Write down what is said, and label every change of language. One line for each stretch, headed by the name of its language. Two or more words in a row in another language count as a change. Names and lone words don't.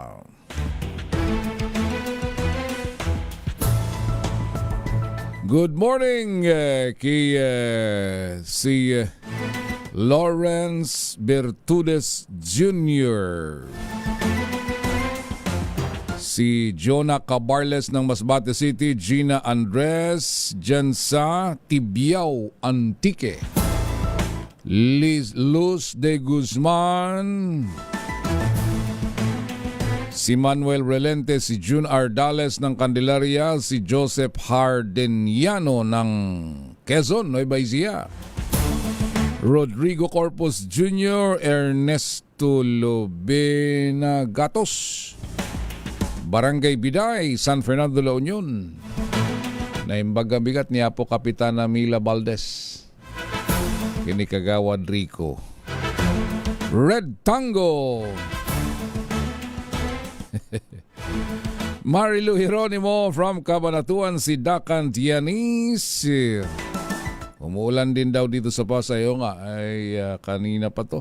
English: Good morning
Filipino: kay si Lawrence Bertudes Jr. Si Jonah Cabarles ng Masbate City, Gina Andres dyan sa Tibiao, Antique. Luz de Guzman, si Manuel Relente, si June Ardales ng Candelaria, si Joseph Hardeniano ng Quezon, Nueva Ecija, Rodrigo Corpus Jr., Ernesto Lobena Gatos, Barangay Biday, San Fernando La Union,
Iloko: naimbaga-bigat ni Apo
Filipino: Kapitana Mila Valdez, kini Kagawad Rico, Red Tango, Marilu Hieronimo from Cabanatuan, si Dakan Tianis. Umuulan din daw dito sa Pasay. O nga, ay kanina pa to.